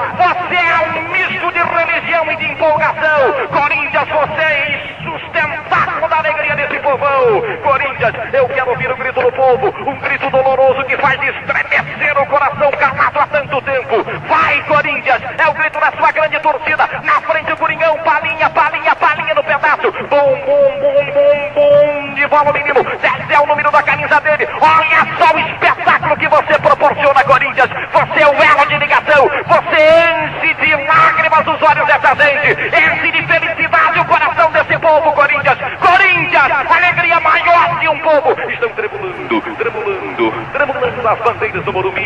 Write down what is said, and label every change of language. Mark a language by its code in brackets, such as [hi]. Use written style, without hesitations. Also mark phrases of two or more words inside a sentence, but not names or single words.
[pt] Você é um misto de religião e de empolgação! Corinthians, você é sustentáculo da alegria desse povão! Corinthians, eu quero ouvir o grito do povo, um grito doloroso que faz estremecer o coração calado há tanto tempo! Vai, Corinthians! É o grito da sua grande torcida! Na frente o Coringão, Palinha, Palinha, Palinha no pedaço! Bum, bum, bum, bum, bum! De bola, menino! 10 é o número da camisa dele! Olha só o espetáculo que você proporciona, Corinthians! Você é o elo de ligação! Você enche de lágrimas os olhos dessa gente! Enche de felicidade o coração desse povo, Corinthians! Corinthians! Alegria maior de um povo! Estão tremulando as bandeiras do Morumbi!